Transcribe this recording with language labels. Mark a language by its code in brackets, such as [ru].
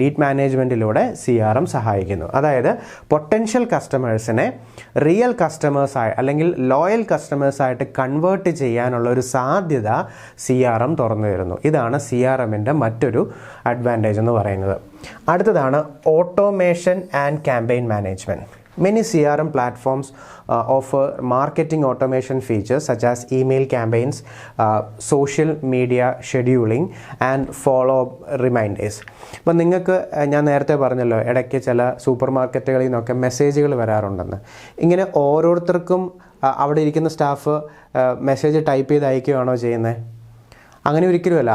[ml] Lead മാനേജ്മെൻറ്റിലൂടെ CRM സഹായിക്കുന്നു. അതായത് potential കസ്റ്റമേഴ്സിനെ റിയൽ കസ്റ്റമേഴ്സായി അല്ലെങ്കിൽ ലോയൽ കസ്റ്റമേഴ്സായിട്ട് കൺവേർട്ട് ചെയ്യാനുള്ള ഒരു സാധ്യത CRM തുറന്നു തരുന്നു. ഇതാണ് CRMൻ്റെ മറ്റൊരു അഡ്വാൻറ്റേജ് എന്ന് പറയുന്നത്. അടുത്തതാണ് automation and campaign management. [en] Many CRM platforms offer marketing automation features such as email campaigns, social media scheduling and follow-up reminders. [ml] അപ്പോൾ നിങ്ങൾക്ക് ഞാൻ നേരത്തെ പറഞ്ഞല്ലോ, ഇടയ്ക്ക് ചില സൂപ്പർ മാർക്കറ്റുകളിൽ നിന്നൊക്കെ മെസ്സേജുകൾ വരാറുണ്ടെന്ന്. ഇങ്ങനെ ഓരോരുത്തർക്കും അവിടെ ഇരിക്കുന്ന സ്റ്റാഫ് മെസ്സേജ് ടൈപ്പ് ചെയ്ത് അയക്കുകയാണോ ചെയ്യുന്നത്? അങ്ങനെ ഒരിക്കലുമല്ല.